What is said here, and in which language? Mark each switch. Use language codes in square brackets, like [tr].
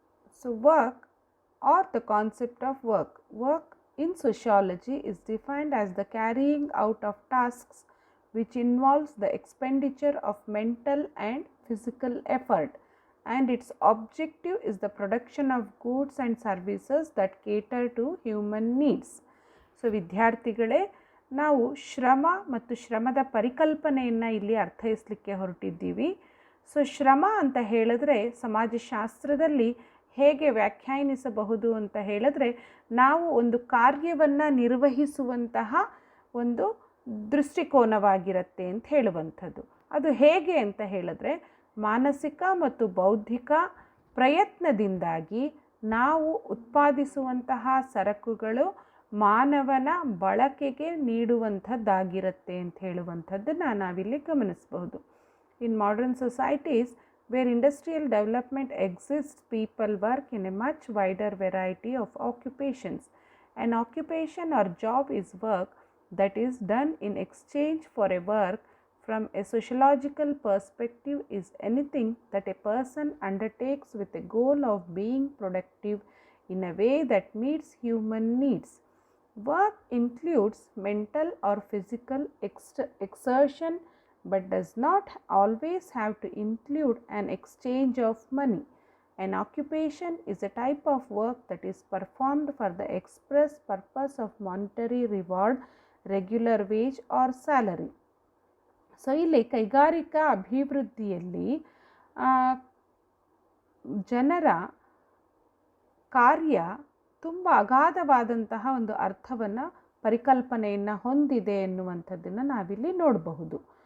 [en] So, work or the concept of work. Work in sociology is defined as the carrying out of tasks which involves the expenditure of mental and physical effort, and its objective is the production of goods and services that cater to human needs. [kn] So ವಿದ್ಯಾರ್ಥಿಗಳೇ, ನಾವು ಶ್ರಮ ಮತ್ತು ಶ್ರಮದ ಪರಿಕಲ್ಪನೆಯನ್ನು ಇಲ್ಲಿ ಅರ್ಥೈಸಲಿಕ್ಕೆ ಹೊರಟಿದ್ದೀವಿ. So ಶ್ರಮ ಅಂತ ಹೇಳಿದ್ರೆ ಸಮಾಜಶಾಸ್ತ್ರದಲ್ಲಿ ಹೇಗೆ ವ್ಯಾಖ್ಯಾನಿಸಬಹುದು ಅಂತ ಹೇಳಿದ್ರೆ, ನಾವು ಒಂದು ಕಾರ್ಯವನ್ನು ನಿರ್ವಹಿಸುವಂತಹ ಒಂದು ದೃಷ್ಟಿಕೋನವಾಗಿರುತ್ತೆ ಅಂತ ಹೇಳುವಂಥದ್ದು. ಅದು ಹೇಗೆ ಅಂತ ಹೇಳಿದ್ರೆ, ಮಾನಸಿಕ ಮತ್ತು ಬೌದ್ಧಿಕ ಪ್ರಯತ್ನದಿಂದಾಗಿ ನಾವು ಉತ್ಪಾದಿಸುವಂತಹ ಸರಕುಗಳು ಮಾನವನ ಬಳಕೆಗೆ ನೀಡುವಂಥದ್ದಾಗಿರುತ್ತೆ ಅಂತ ಹೇಳುವಂಥದ್ದನ್ನು ನಾವಿಲ್ಲಿ ಗಮನಿಸಬಹುದು. [en] In modern societies where industrial development exists, people work in a much wider variety of occupations. An occupation or job is work that is done in exchange for a work. From a sociological perspective, is anything that a person undertakes with a goal of being productive in a way that meets human needs. Work includes mental or physical exertion, but does not always have to include an exchange of money. An occupation is a type of work that is performed for the express purpose of monetary reward, regular wage or salary. [kn] So ಇಲ್ಲಿ ಕೈಗಾರಿಕಾ ಅಭಿವೃದ್ಧಿಯಲ್ಲಿ ಜನರ ಕಾರ್ಯ ತುಂಬ ಅಗಾಧವಾದಂತಹ ಒಂದು ಅರ್ಥವನ್ನು ಪರಿಕಲ್ಪನೆಯನ್ನು ಹೊಂದಿದೆ ಎನ್ನುವಂಥದ್ದನ್ನು ನಾವಿಲ್ಲಿ ನೋಡಬಹುದು.